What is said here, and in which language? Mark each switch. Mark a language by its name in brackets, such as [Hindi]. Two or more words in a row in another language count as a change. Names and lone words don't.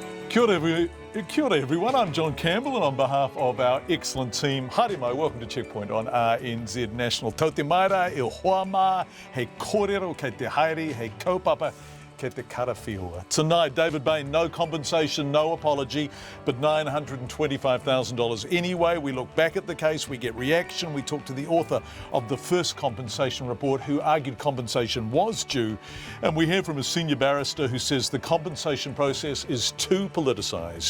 [Māori] Kia ora [English] everyone, I'm John Campbell, and on behalf of our excellent team, [Māori] haere mai, [English] welcome to Checkpoint on RNZ National. [Māori] Tau te maira, e hoa mā, hei kōrero, kei te haere, hei kaupapa, kei te karawhiua. [English] Tonight, David Bain, no compensation, no apology, but $925,000 anyway. We look back at the case, we get reaction, we talk to the author of the first compensation report who argued compensation was due, and we hear from a senior barrister who says the compensation process is too politicised.